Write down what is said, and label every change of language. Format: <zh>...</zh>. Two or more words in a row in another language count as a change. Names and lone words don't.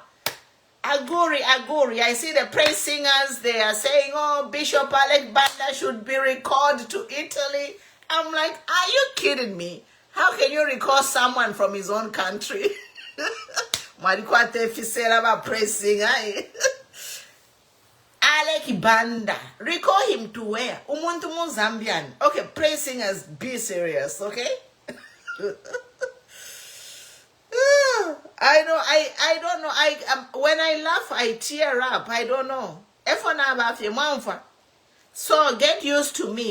<en>Agori. I see the praise singers, they are saying, oh, Bishop Alick Banda should be recalled to Italy. I'm like, are you kidding me? How can you recall someone from his own country? Praise singer. Alick Banda. Recall him to where?</en> <bem>Umuntu mu Zambian.</bem> <en>Okay, praise singers, be serious, okay? I don't know. When I laugh, I tear up. I don't know. So get used to me.</en>